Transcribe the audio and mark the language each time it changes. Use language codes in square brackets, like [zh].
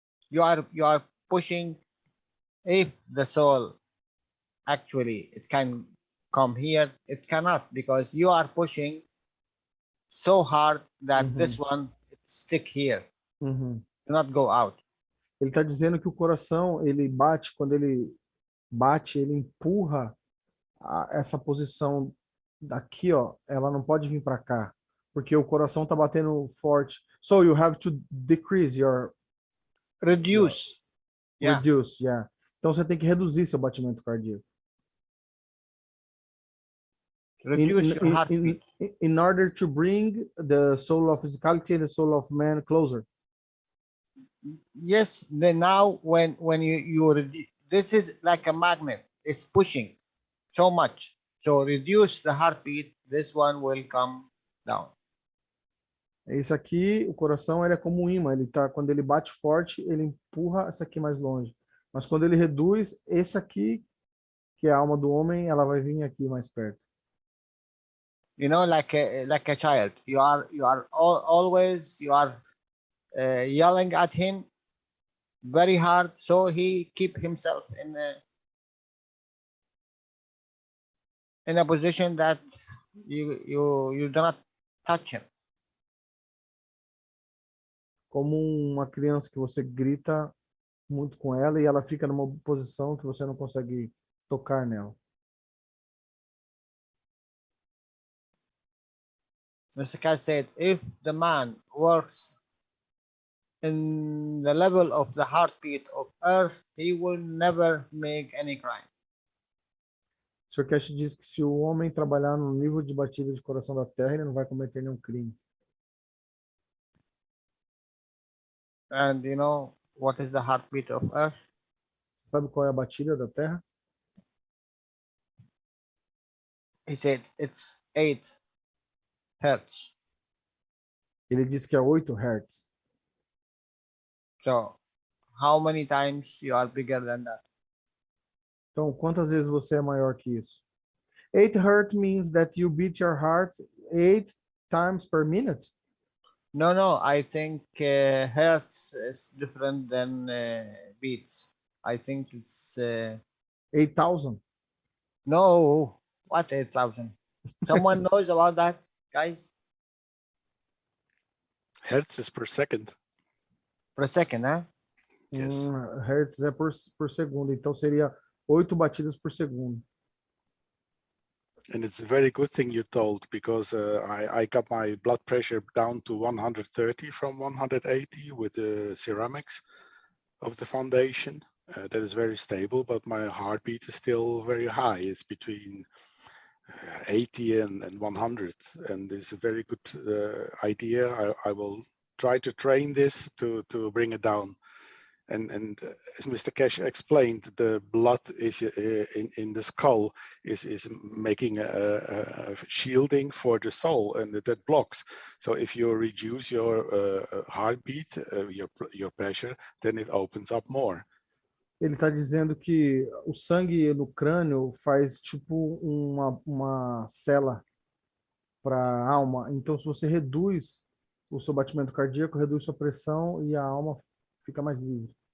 [en] You are pushing. If the soul actually it can come here, it cannot, because you are pushing so hard that this one it stick here. Do not go out. [pt] Ele está dizendo que o coração, ele bate, quando ele bate, ele empurra essa posição daqui, ó, ela não pode vir para cá, porque o coração está batendo forte. [en] So you have to decrease your... Reduce. Reduce, yeah. [pt] Então você tem que reduzir seu batimento cardíaco. [en] Reduce your heartbeat. In order to bring the soul of physicality and the soul of man closer. Yes, then now when you this is like a magnet, it's pushing so much. So reduce the heartbeat, this one will come down. [pt] Esse aqui, o coração, ele é como um imã, quando ele bate forte, ele empurra esse aqui mais longe. Mas quando ele reduz, esse aqui, que é a alma do homem, ela vai vir aqui mais perto. [en] you know, like a child. You are always yelling at him very hard, so he keep himself in a position that you do not touch him. [pt] Como uma criança que você grita muito com ela e ela fica numa posição que você não consegue tocar nela. [en] Mr. Keshe said, if the man works in the level of the heartbeat of earth, he will never make any crime. [pt] O Sr. Keshe diz que se o homem trabalhar no nível de batida de coração da Terra, ele não vai cometer nenhum crime. [en] And you know what is the heartbeat of earth? [pt] Você sabe qual é a batida da Terra? [en] He said it's 8 hertz. [pt] Ele diz que é 8 Hz. [en] So how many times you are bigger than that? [pt] Então, quantas vezes você é maior que isso? [en] 8 Hz means that you beat your heart 8 times per minute. No, I think hertz is different than beats. I think it's 8,000. no, what 8,000? Someone knows about that, guys? Hertz is per second. Per second, huh? Yes. [pt] Hertz é por segundo, então seria 8 batidas por segundo. [en] And it's a very good thing you told, because I got my blood pressure down to 130 from 180 with the ceramics of the foundation. That is very stable, but my heartbeat is still very high. It's between 80 and 100, and it's a very good idea. I will try to train this to bring it down. And as Mr. Keshe explained, the blood is in the skull is making a shielding for the soul, and that blocks. So if you reduce your heartbeat, your pressure, then it opens up more. [pt] Ele está dizendo que o sangue no crânio faz tipo uma cela para a alma. Então, se você reduz o seu batimento cardíaco, reduz sua pressão e a alma fica mais livre.